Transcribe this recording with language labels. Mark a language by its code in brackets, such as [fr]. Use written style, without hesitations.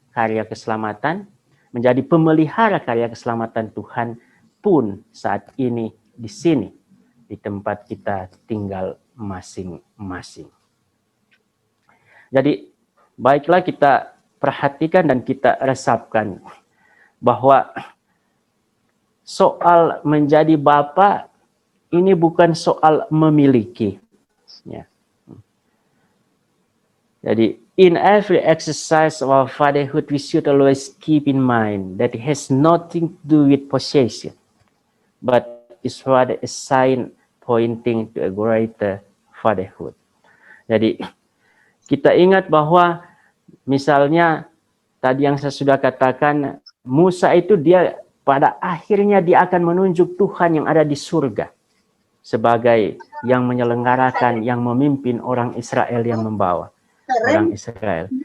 [id] karya keselamatan, menjadi pemelihara karya keselamatan Tuhan pun saat ini di sini, di tempat kita tinggal masing-masing. Jadi, baiklah kita perhatikan dan kita resapkan bahwa soal menjadi bapa ini bukan soal memiliki. Ya. Jadi, [en] in every exercise of our fatherhood, we should always keep in mind that it has nothing to do with possession, but is rather a sign pointing to a greater fatherhood. [id] Jadi, kita ingat bahwa misalnya tadi yang saya sudah katakan, Musa itu dia pada akhirnya dia akan menunjuk Tuhan yang ada di surga sebagai yang menyelenggarakan, yang memimpin orang Israel, yang membawa orang Israel.